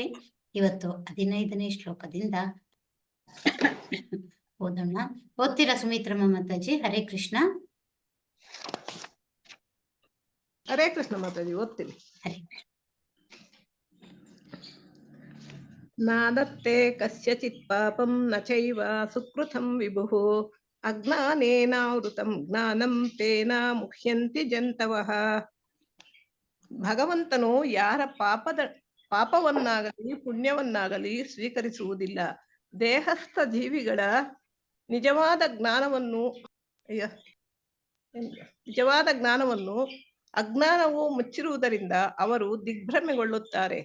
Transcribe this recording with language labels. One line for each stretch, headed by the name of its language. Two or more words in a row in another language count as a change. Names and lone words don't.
Kannada: ಇವತ್ತು 15ನೇ ಶ್ಲೋಕದಿಂದ ಓದೋಣ. ಓದ್ತೀರಾ ಸುಮಿತ್ರಮ್ಮ ಮಾತಾಜಿ? ಹರೇ ಕೃಷ್ಣ. ಹರೇ ಕೃಷ್ಣ ಮಾತಾಜಿ, ಓದ್ತೀನಿ. ಹರೇ
Sanskrit: ನಾದತ್ತೆ ಕಸ್ಯಚಿತ್ ಪಾಪಂ ನ ಚೈವ ಸುಕೃತಂ ವಿಭುಃ ಅಜ್ಞಾನೇನಾವೃತಂ ಜ್ಞಾನಂ ತೇನ ಮುಹ್ಯಂತಿ ಜಂತವಃ.
Kannada: ಭಗವಂತನು ಯಾರ ಪಾಪವನ್ನಾಗಲಿ ಪುಣ್ಯವನ್ನಾಗಲಿ ಸ್ವೀಕರಿಸುವುದಿಲ್ಲ. ದೇಹಸ್ಥ ಜೀವಿಗಳ ನಿಜವಾದ ಜ್ಞಾನವನ್ನು ಅಜ್ಞಾನವು ಮುಚ್ಚಿರುವುದರಿಂದ ಅವರು ದಿಗ್ಭ್ರಮೆಗೊಳ್ಳುತ್ತಾರೆ.